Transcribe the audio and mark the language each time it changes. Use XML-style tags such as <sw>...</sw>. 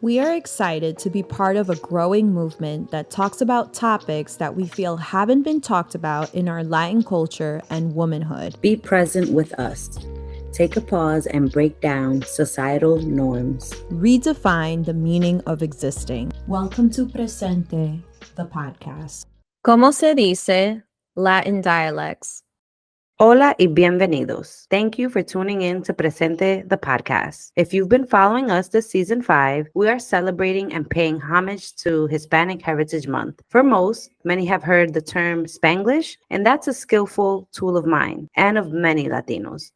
<en>We are excited to be part of a growing movement that talks about topics that we feel haven't been talked about in our Latin culture and womanhood. Be present with us. Take a pause and break down societal norms. Redefine the meaning of existing. Welcome to Presente, the podcast.</en> <es>¿Cómo se dice Latin dialects? Hola y bienvenidos.</es> <en>Thank you for tuning in to Presente, the podcast. If you've been following us this season 5, we are celebrating and paying homage to Hispanic Heritage Month. For most, many have heard the term Spanglish, and that's a skillful tool of mine and of many Latinos.</en>